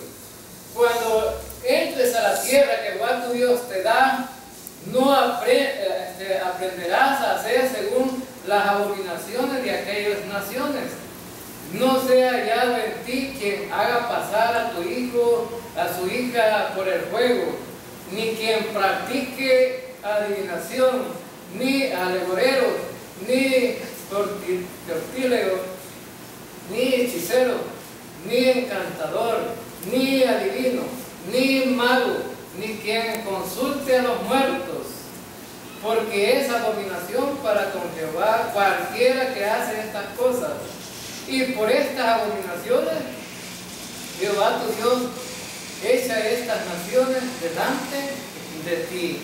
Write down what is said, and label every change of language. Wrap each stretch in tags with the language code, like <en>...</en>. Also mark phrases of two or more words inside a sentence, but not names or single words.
<es>Cuando entres a la tierra que Jehová tu Dios te da, no aprenderás a hacer según las abominaciones de aquellas naciones. No sea hallado en ti quien haga pasar a tu hijo, a su hija por el fuego, ni quien practique adivinación, ni alegoreros, ni tortílegos, ni hechicero, ni encantador, ni adivino, ni mago, ni quien consulte a los muertos, porque es abominación para con Jehová cualquiera que hace estas cosas. Y por estas abominaciones, Jehová tu Dios echa estas naciones delante de ti.</es>